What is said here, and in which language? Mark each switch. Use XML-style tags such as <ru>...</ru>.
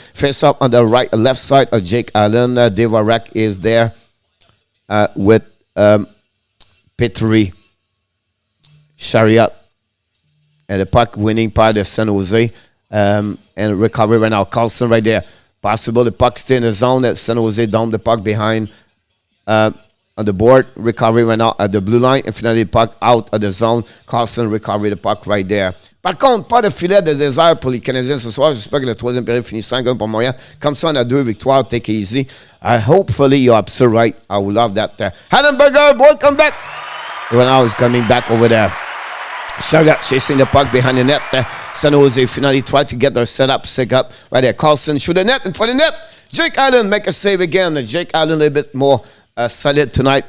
<en>Face up on the left side of Jake Allen. Dvorak is there with Petry, Chariot, and the puck winning by the San Jose. And recovery right now. Carlson right there. Possible the puck stay in the zone. That San Jose down the puck behind on the board. Recovery right now at the blue line. And finally, puck out of the zone. Carlson recovery the puck right there.</en> <fr>Par contre, pas de filet de désert pour les Canadiens ce soir. J'espère que le troisième période finit 5-1 pour Montréal. Comme ça, on a 2 victoires.</fr> <en>Take it easy. Hopefully, you're absolutely right. I would love that. Hanenberger, welcome back. Well, now he's coming back over there. Chariot chasing the puck behind the net. San Jose finally tried to get their setup, sick up right there. Carlson shoot the net in front of the net. Jake Allen make a save again. Jake Allen a little bit more solid tonight.</en>